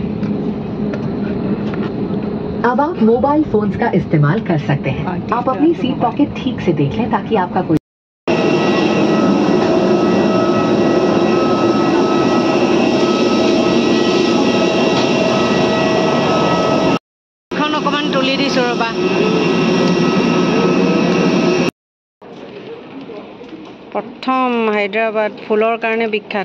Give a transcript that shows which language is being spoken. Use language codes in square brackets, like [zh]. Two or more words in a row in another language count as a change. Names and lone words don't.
[hi] अब आप [en] mobile phones [hi] का इस्तेमाल कर सकते हैं। आप अपनी [en] seat pocket [hi] ठीक से देख लें ताकि आपका कोई [as] অকমান তুলি দিছোঁ ৰবা। প্ৰথম হায়দৰাবাদ ফুলৰ কাৰণে বিখ্যাত।